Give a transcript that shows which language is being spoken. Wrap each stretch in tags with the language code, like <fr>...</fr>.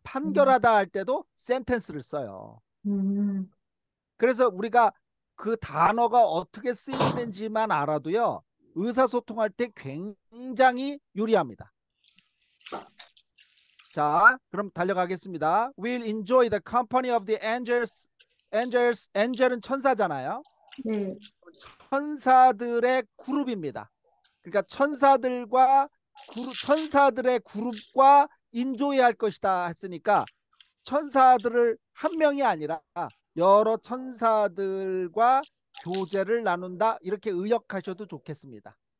<ko>판결하다 할 때도 sentence를 써요. 음. 그래서 우리가 그 단어가 어떻게 쓰이는지만 알아도요. 의사소통할 때 굉장히 유리합니다. 자, 그럼 달려가겠습니다.</ko> <en>We'll enjoy the company of the angels.</en> <ko>angel은 천사잖아요. 네, 천사들의 그룹입니다. 그러니까 천사들과 천사들의 그룹과 인조해할 것이다 했으니까 천사들을 한 명이 아니라 여러 천사들과 교제를 나눈다 이렇게 의역하셔도 좋겠습니다.</ko>